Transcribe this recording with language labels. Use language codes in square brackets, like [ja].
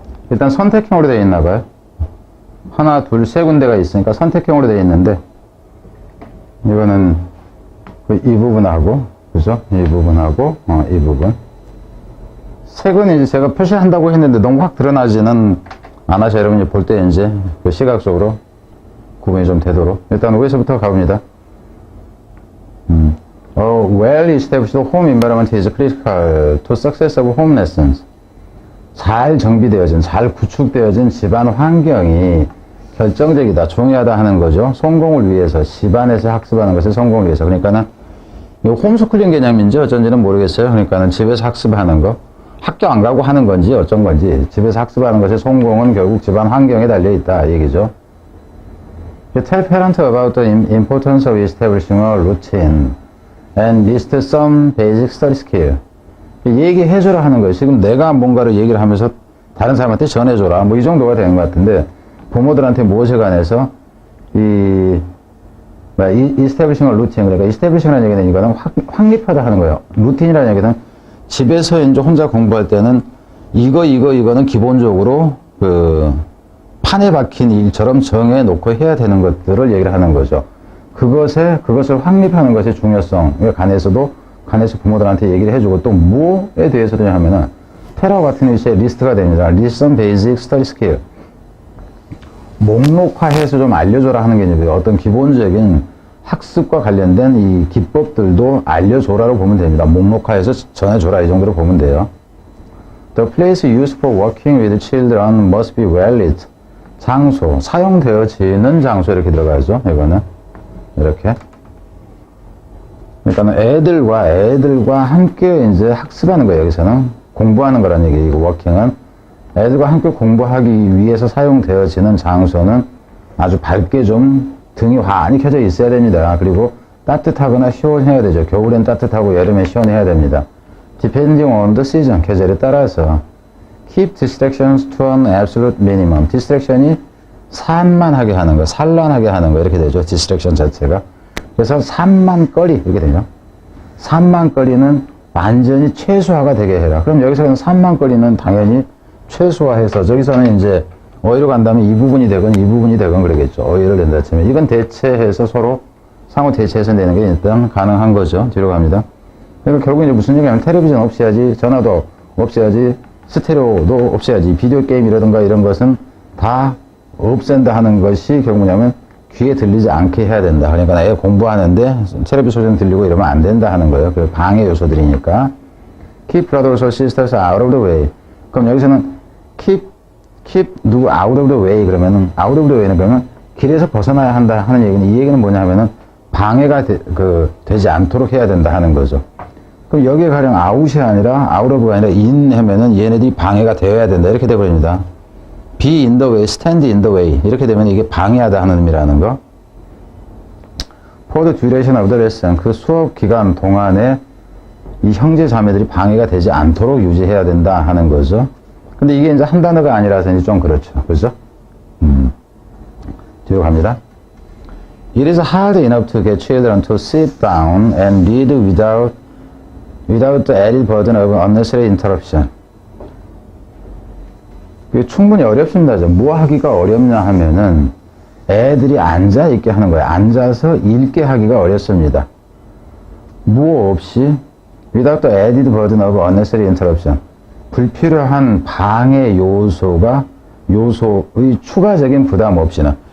[ko] 일단 선택형으로 되어 있나 봐요. 하나, 둘, 세 군데가 있으니까 선택형으로 되어 있는데, 이거는 이 부분하고, 그죠? 이 부분하고, 이 부분. 색은 이제 제가 표시한다고 했는데 너무 확 드러나지는 않아서 여러분이 볼 때 이제 그 시각적으로 구분이 좀 되도록. 일단 위에서부터 가봅니다. [en] Well-established home environment is critical to success of home lessons. [ko] 잘 정비되어진, 잘 구축되어진 집안 환경이 결정적이다, 중요하다 하는 거죠. 성공을 위해서, 집안에서 학습하는 것의 성공을 위해서. 그러니까는, 이거 홈스쿨링 개념인지 어쩐지는 모르겠어요. 그러니까는 집에서 학습하는 거, 학교 안 가고 하는 건지 어쩐 건지, 집에서 학습하는 것의 성공은 결국 집안 환경에 달려있다, 이 얘기죠. [en] Tell parents about the importance of establishing a routine and list some basic study skill. [ko] 얘기해줘라 하는 거예요. 지금 내가 뭔가를 얘기를 하면서 다른 사람한테 전해줘라. 뭐 이 정도가 되는 것 같은데, 부모들한테 무엇에 관해서 [en] establishing a routine. [ko] 그러니까 establishing이라는 얘기는 이거는 확립하다 하는 거예요. 루틴이라는 얘기는 집에서 이제 혼자 공부할 때는 이거는 기본적으로 판에 박힌 일처럼 정해놓고 해야 되는 것들을 얘기를 하는 거죠. 그것을 확립하는 것의 중요성에 관해서 부모들한테 얘기를 해주고, 또 뭐에 대해서도 하면은 테러와 같은 위치에 리스트가 됩니다. [en] List some basic study skill. [ko] 목록화해서 좀 알려줘라 하는 개념이에요. 어떤 기본적인 학습과 관련된 이 기법들도 알려줘라로 보면 됩니다. 목록화해서 전해줘라, 이 정도로 보면 돼요. [en] The place used for working with children must be well lit. [ko] 장소, 사용되어지는 장소 이렇게 들어가죠. 이거는 이렇게. 그러니까 애들과 함께 이제 학습하는 거예요. 여기서는 공부하는 거라는 얘기이고, 워킹은 애들과 함께 공부하기 위해서 사용되어지는 장소는 아주 밝게 좀 등이 환히 켜져 있어야 됩니다. 그리고 따뜻하거나 시원해야 되죠. 겨울엔 따뜻하고 여름엔 시원해야 됩니다. [en] Depending on the season, [ko] 계절에 따라서. [en] Keep distractions to an absolute minimum. [ko] distraction이 산만하게 하는 거, 산란하게 하는 거 이렇게 되죠. distraction 자체가. 그래서 산만거리 이렇게 되죠. 산만거리는 완전히 최소화가 되게 해라. 그럼 여기서는 산만거리는 당연히 최소화해서, 저기서는 이제 어휘로 간다면 이 부분이 되건 그러겠죠. 어휘를 낸다 치면 이건 대체해서 서로 상호 대체해서 내는 게 일단 가능한 거죠. 뒤로 갑니다. 그러니까 결국 이제 무슨 얘기냐면 텔레비전 없애야지, 전화도 없애야지, 스테레오도 없애야지, 비디오 게임이라든가 이런 것은 다 없앤다 하는 것이 결국 뭐냐면 귀에 들리지 않게 해야 된다. 그러니까 애 공부하는데 텔레비 소리 들리고 이러면 안 된다 하는 거예요. 그 방해 요소들이니까. [en] Keep brothers or sisters out of the way. [ko] 그럼 여기서는 keep 누구 [en] out of the way [ko] 그러면은 out of the way는 그러면 길에서 벗어나야 한다 하는 얘기는, 이 얘기는 뭐냐 하면은 방해가 되지 않도록 해야 된다 하는 거죠. 그럼 여기에 가령 out이 아니라 out of가 아니라 in 하면은 얘네들이 방해가 되어야 된다 이렇게 돼버립니다. [en] be in the way, stand in the way [ko] 이렇게 되면 이게 방해하다 하는 의미라는 거. [en] For the duration of the lesson, [ko] 그 수업 기간 동안에 이 형제 자매들이 방해가 되지 않도록 유지해야 된다 하는 거죠. 근데 이게 이제 한 단어가 아니라서 이제 좀 그렇죠. 그죠? 뒤로 갑니다. [en] It is hard enough to get children to sit down and read without the added burden of unnecessary interruption. [ko] 이게 충분히 어렵습니다. 뭐 하기가 어렵냐 하면은 애들이 앉아 있게 하는 거예요. 앉아서 읽게 하기가 어렵습니다. 뭐 없이 [en] without the added burden of unnecessary interruption. [ko] 불필요한 방해 요소의 추가적인 부담 없이는.